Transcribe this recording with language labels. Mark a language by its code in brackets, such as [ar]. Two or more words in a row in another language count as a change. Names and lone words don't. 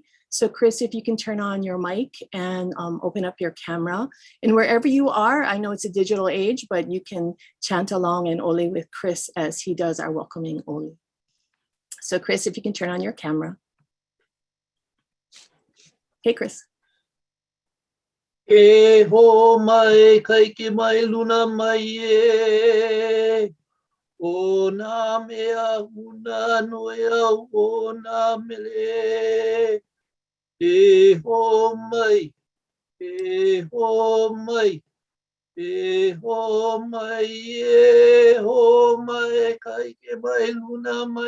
[en] So Chris, if you can turn on your mic and open up your camera. And wherever you are, I know it's a digital age, but you can chant along an oli with Chris as he does our welcoming oli. So Chris, if you can turn on your camera. Hey, Chris. [haw] E ho mai kai ke mai luna mai e o na mea huna noea o na mele e ho mai e ho mai e ho mai e ho mai kai ke mai luna mai